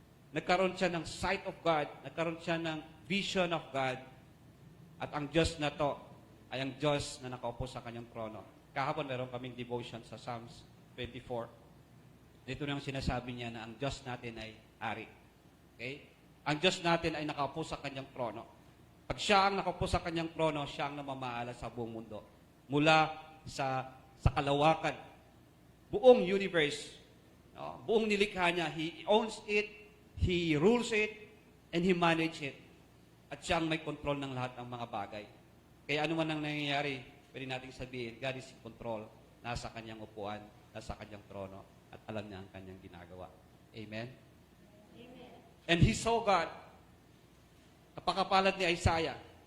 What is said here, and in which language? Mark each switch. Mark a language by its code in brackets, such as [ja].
[tl] Nagkaroon siya ng [en] sight of God, [tl] nagkaroon siya ng [en] vision of God, [tl] at ang Diyos na to ay ang Diyos na nakaupo sa kanyang trono. Kahapon meron kaming devotion sa Psalms 24. Dito nang sinasabi niya na ang Diyos natin ay hari. Okay? Ang Diyos natin ay nakaupo sa kanyang trono. Pag siya ang nakaupo sa kanyang trono, siya ang namamahala sa buong mundo. Mula sa kalawakan, buong universe, buong nilikha niya, [en] He owns it, He rules it, and He manages it. [tl] At siya ang may control ng lahat ng mga bagay. Kaya ano man ang nangyayari, pwede nating sabihin, [en] God is in control. [tl] Nasa kanyang upuan, nasa kanyang trono, at alam niya ang kanyang ginagawa. Amen? Amen. [en] And he saw God. [tl] Napakapalad ni Isaiah.